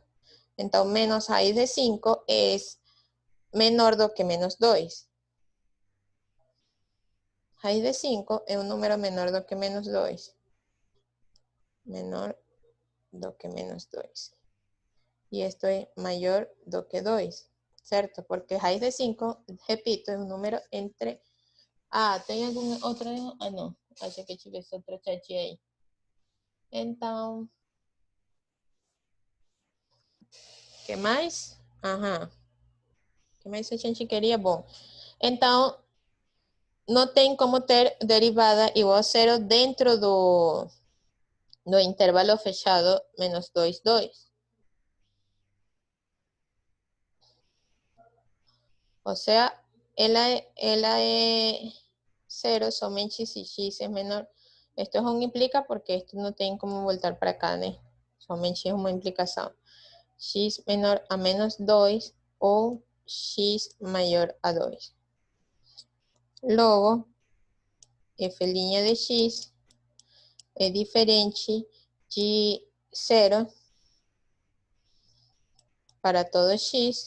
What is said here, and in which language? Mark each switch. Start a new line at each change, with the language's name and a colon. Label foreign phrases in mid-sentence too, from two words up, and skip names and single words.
Portuguese: Então, menos raiz de 5 é menor do que menos 2. Raiz de 5 é um número menor do que menos 2. Menor do que menos 2. E isto é maior do que 2, ¿cierto?
Spanish: Porque raiz de 5, repito, es un número entre...
Portuguese: Ah, tem algum outro... Ah, não. Achei que tivesse outra chat aí. Então... O que mais? Aham. O que mais a gente queria? Bom, então... Não tem como ter derivada igual a zero dentro do intervalo fechado menos 2, 2.
Spanish: O sea,
Portuguese: ela é zero somente se x é menor.
Spanish: Esto es un implica porque esto no
Portuguese: tem como voltar para cá, né? Somente é uma implicação. X menor a menos 2 ou x maior a 2. Logo, f' de x é diferente de 0 para todo x.